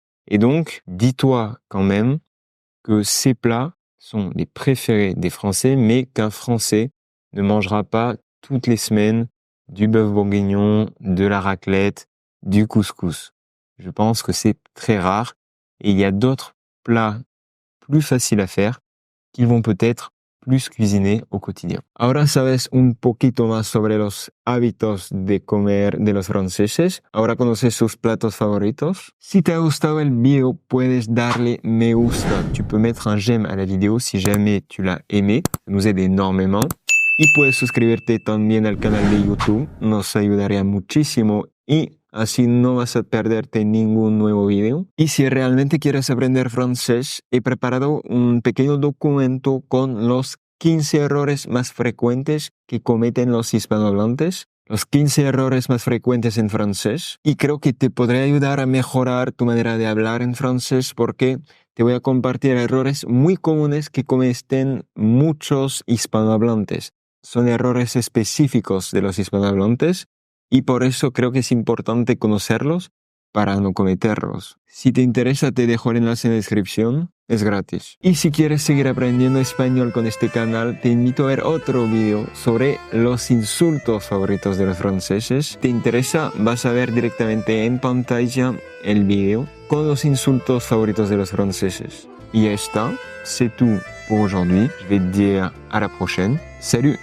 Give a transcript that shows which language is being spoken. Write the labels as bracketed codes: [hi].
[fr] Et donc, dis-toi quand même que ces plats sont les préférés des Français, mais qu'un Français ne mangera pas toutes les semaines du bœuf bourguignon, de la raclette, du couscous. Je pense que c'est très rare et il y a d'autres plats plus faciles à faire qu'ils vont peut-être plus cuisiner au quotidien. [es] Ahora sabes un poquito más sobre los hábitos de comer de los franceses. Ahora conoces sus platos favoritos. Si te ha gustado el video, puedes darle me gusta. [fr] Tu peux mettre un j'aime à la vidéo si jamais tu l'as aimé. Ça nous aide énormément. [es] Y puedes suscribirte también al canal de YouTube. Nos ayudaría muchísimo y así no vas a perderte ningún nuevo video. Y si realmente quieres aprender francés, he preparado un pequeño documento con los 15 errores más frecuentes que cometen los hispanohablantes. Los 15 errores más frecuentes en francés. Y creo que te podré ayudar a mejorar tu manera de hablar en francés porque te voy a compartir errores muy comunes que cometen muchos hispanohablantes. Son errores específicos de los hispanohablantes. Y por eso creo que es importante conocerlos para no cometerlos. Si te interesa, te dejo el enlace en la descripción. Es gratis. Y si quieres seguir aprendiendo español con este canal, te invito a ver otro video sobre los insultos favoritos de los franceses. ¿Te interesa? Vas a ver directamente en pantalla el video con los insultos favoritos de los franceses. Y ya está. [fr] C'est tout pour aujourd'hui. Je vais te dire à la prochaine. Salut!